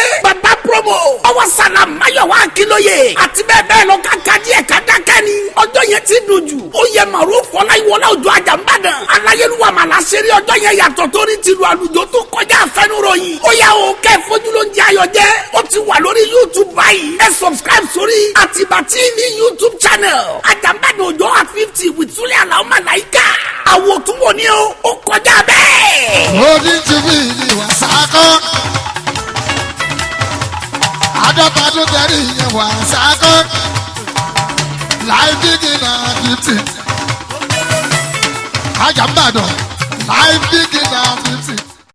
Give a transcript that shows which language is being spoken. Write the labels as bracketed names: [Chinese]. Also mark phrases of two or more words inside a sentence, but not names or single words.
[Yoruba] Bàbá Promo Ọwọ́ Sàlám Máyọ̀wá Akínlóye àti bẹ́ẹ̀ bẹ́ẹ̀ lọ káka díẹ̀ kádákẹ́ ni ọjọ́ yẹn ti dùn jù ó yẹ Màrúfù Ọláyíwọlá Òjó Àjàǹbàdàn aláyélúwà màláṣẹ́rí ọjọ́ yẹn yàtọ̀ torí tìlù àlùjọ tó kọjá àfẹnuròyìn ó yà ó kẹ́ fojú ló ń jẹ́ ayọ̀ jẹ́ ó ti wà lórí YouTube báyìí ẹ subscribe sórí Àtìbà TV YouTube channel Àjàǹbàdàn Òjó [English] at 50 with [Yoruba] Súlé Àlàó Màláíkà àwọn òtún wò ní ó kọjá bẹ́ẹ̀. Odi TV ni wà sákọ́. Àádọ́ta tó tẹ̀lé ìyẹn wà sákọ́. [English] Live digging na 50. Àjàǹbàdàn live digging na 50.